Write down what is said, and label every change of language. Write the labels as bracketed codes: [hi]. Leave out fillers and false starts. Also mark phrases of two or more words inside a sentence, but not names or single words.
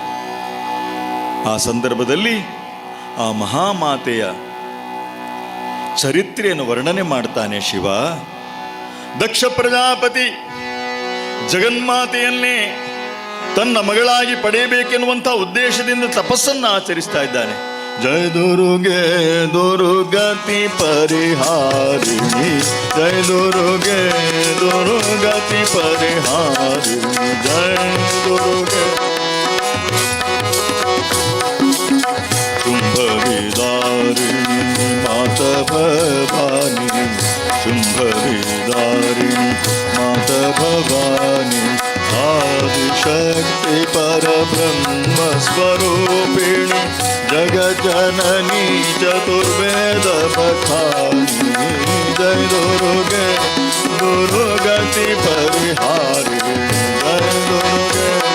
[kn] ಆ ಸಂದರ್ಭದಲ್ಲಿ ಆ ಮಹಾಮಾತೆಯ ಚರಿತ್ರೆಯನ್ನು ವರ್ಣನೆ ಮಾಡ್ತಾನೆ ಶಿವ. ದಕ್ಷ ಪ್ರಜಾಪತಿ ಜಗನ್ಮಾತೆಯನ್ನೇ ತನ್ನ ಮಗಳಾಗಿ ಪಡೆಯಬೇಕೆನ್ನುವಂತಹ ಉದ್ದೇಶದಿಂದ ತಪಸ್ಸನ್ನು ಆಚರಿಸ್ತಾ ಇದ್ದಾನೆ. [hi] जय दुर्गे दुर्गति परिहारिणी, जय दुर्गे दुर्गति परिहारिणी, जय दुर्गे शुंभ विदारिणी मात भवानी, शुंभ विदारिणी मात भवानी, आदिशक्ति परब्रह्म स्वरूपिणी, जगज्जननी चतुर्वेद पठानी, जय दुर्गे दुर्गति परिहारिणी, जय दुर्गे